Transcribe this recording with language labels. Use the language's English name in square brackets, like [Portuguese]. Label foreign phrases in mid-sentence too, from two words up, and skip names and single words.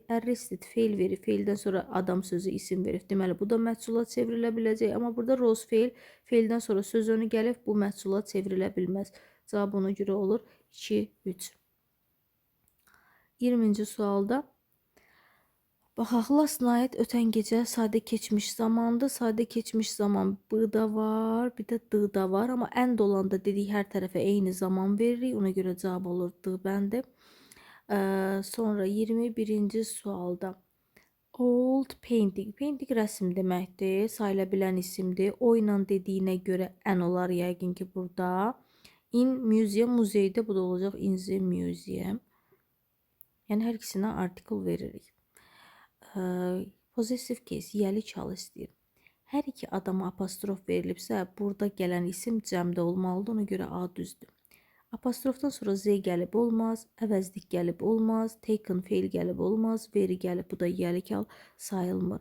[Azerbaijani] Arrested feil verib, feildən sonra adam sözü isim verib, deməli bu da məhcula çevrilə biləcək. Amma burada rose feil, feildən sonra söz önü gəlib, bu məhcula çevrilə bilməz. Cavab ona görə olur 2, 3. 20-ci sualda baxaq, [English] last night [Azerbaijani] ötən gecə sadə keçmiş zamandır. Sadə keçmiş zaman b-da var, bir də d-da var. Amma end olanda dedik hər tərəfə eyni zaman veririk. Ona görə cavab olur d bəndi. Sonra 21-ci sualda [English] old painting. [Azerbaijani] Painting rəsm deməkdir. Sayıla bilən isimdir. O ilə dediyinə görə ən olar yəqin ki burada. [English] In museum, [Azerbaijani] muzeydə, bu da olacaq [English] in the museum. [Azerbaijani] Yəni hər ikisinə artikel veririk. [English] Possessive case, [Azerbaijani] yəlik hal istəyir. Hər iki adama apostrof verilibsə, burada gələn isim cəmdə olmalıdır, ona görə A düzdür. Apostrofdan sonra Z gəlib olmaz, əvəzlik gəlib olmaz, taken feil gəlib olmaz, veri gəlib, bu da yəlik hal sayılmır.